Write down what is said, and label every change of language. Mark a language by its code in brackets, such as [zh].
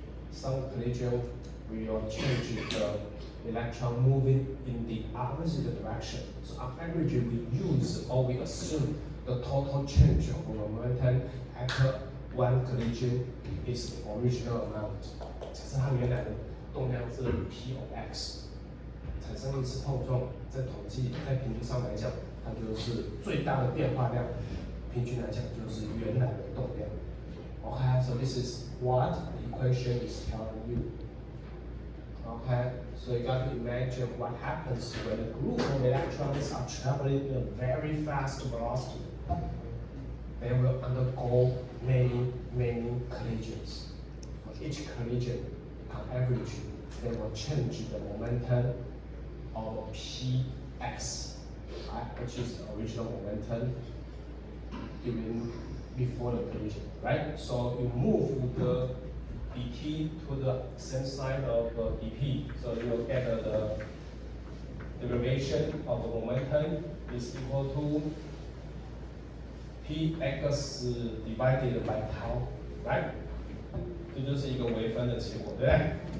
[en] Some collision will change the electron moving in the opposite direction. So on average, we use or we assume the total change of momentum after one collision is the original amount. [zh] 假设它原来的动量是 p of x， 产生一次碰撞，在统计在平均上来讲，它就是最大的变化量。平均来讲就是原来的动量。 [en] Okay, so this is what the equation is telling you. Okay, so you got to imagine what happens when a group of electrons are traveling at a very fast velocity. They will undergo many collisions. For each collision, on average, they will change the momentum of px, right, which is the original momentum given before the collision, right? So you move the dt to the same side of dp, so you will get the derivation of the momentum is equal to px divided by tau, right? [zh] 这就是一个微分的结果，对不对？